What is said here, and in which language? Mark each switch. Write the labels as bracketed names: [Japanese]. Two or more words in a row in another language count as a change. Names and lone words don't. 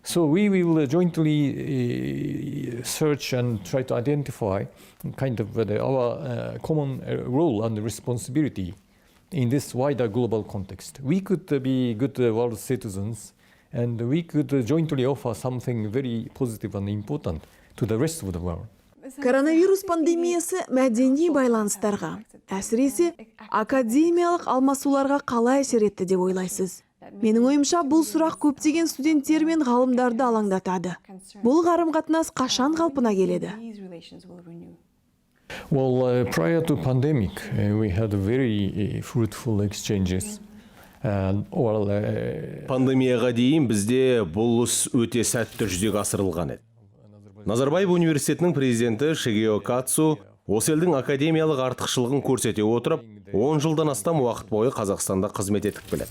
[English] So we will jointly search and try to identify kind of our common role and responsibility in this wider global context. We could be good world citizens, and we could jointly offer something very positive and important to the rest of the world. [Kazakh] Коронавирус пандемиясы мәдени байланыстарға, әсіресе академиялық алмасуларға қалай әсер етті деп ойлайсыз? Менің ойымша, бұл сұрақ көптеген студенттер мен ғалымдарды алаңдатады. Бұл қарым-қатынас қашан қалпына келеді? [English] Well, prior to pandemic, we had very fruitful exchanges. [Kazakh] Пандемияға дейін бізде бұл іс өте сәтті жүзеге асырылған еді. Назарбаев университетінің президенті Шигео Катсу осы елдің академиялық артықшылығын көрсете отырып, 10 жылдан астам уақыт бойы Қазақстанда қызмет етіп келеді.